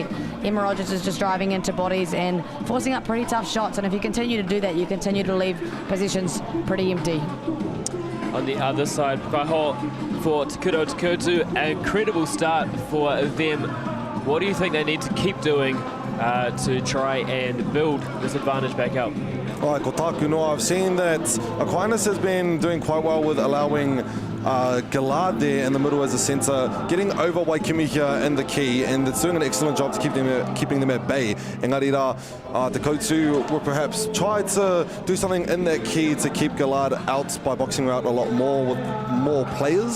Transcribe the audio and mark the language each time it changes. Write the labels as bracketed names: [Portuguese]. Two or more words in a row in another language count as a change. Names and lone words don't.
[English] Emma Rogers is just driving into bodies and forcing up pretty tough shots, and if you continue to do that, you continue to leave positions pretty empty. On the other side, Kaiho for Te Kurotukutu, an incredible start for them. What do you think they need to keep doing to try and build this advantage back up? [Māori] Ai, ko tāku noa, [English] I've seen that Aquinas has been doing quite well with allowing Gillard there in the middle as a centre, getting over Waikimi here in the key, and it's doing an excellent job to keeping them at bay. [Māori] Engari rā, [English] Te Koutu will perhaps try to do something in that key to keep Gillard out by boxing out a lot more with more players.